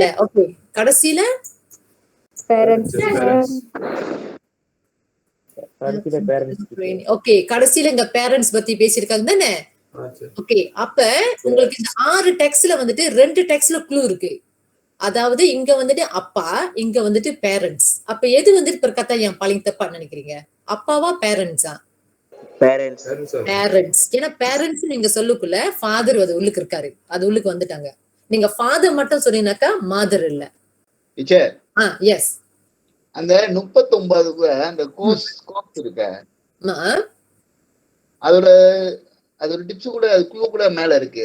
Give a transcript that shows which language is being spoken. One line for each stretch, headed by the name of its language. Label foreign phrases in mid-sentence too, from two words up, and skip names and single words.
Tamil: ஓகே, கடைசியில ஓகே, கடைசியில இங்க பேரண்ட்ஸ் பத்தி பேசியிருக்காங்க தானே? ஓகே, அப்ப உங்களுக்கு இந்த 6 டெக்ஸ்ட்ல வந்துட்டு 2 டெக்ஸ்ட்ல க்ளூ இருக்கு. அதாவது இங்க வந்துட்டு அப்பா, இங்க வந்துட்டு பேரண்ட்ஸ். அப்ப எது வந்துட்டு
Malay: perkata yang paling tepat
Tamil: நினைக்கிறீங்க? அப்பாவா பேரண்ட்ஸா? பேரண்ட்ஸ். ஏன்னா பேரண்ட்ஸ் நீங்க சொல்லுக்குள்ள ஃபாதர் அது உள்ளுக்கு இருக்காரு. அது உள்ளுக்கு வந்துட்டாங்க. நீங்க ஃபாதர் மட்டும் சொன்னீங்கன்னாக்கா மதர் இல்ல. டீச்சர் எஸ். அந்த 39 அந்த கோர்ஸ் இருக்க அதோட டிப்ஸ் கூட க்ளூ கூட மேல இருக்கு.